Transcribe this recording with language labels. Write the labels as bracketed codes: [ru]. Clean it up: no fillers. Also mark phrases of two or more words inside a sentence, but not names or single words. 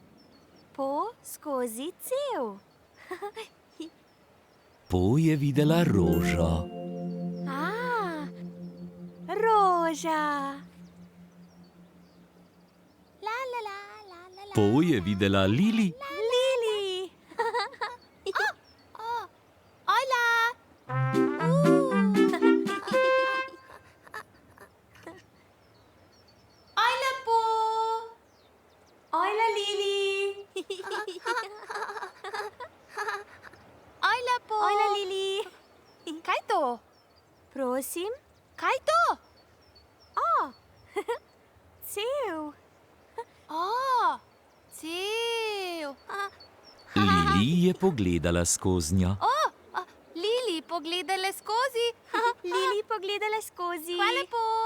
[sl] Skozi cev. Po je videla rožo. Roža. Po je videla Lili. Lili. Hola. Hola, Po. Hola, Lili. Hola, Po. Hola, Lili. Kaj to? Prosim, kaj to? Cev. Cev. Lili je pogledala skoznjo. Lili, pogledala skozi. Lili, pogledala skozi. Hvala, Po.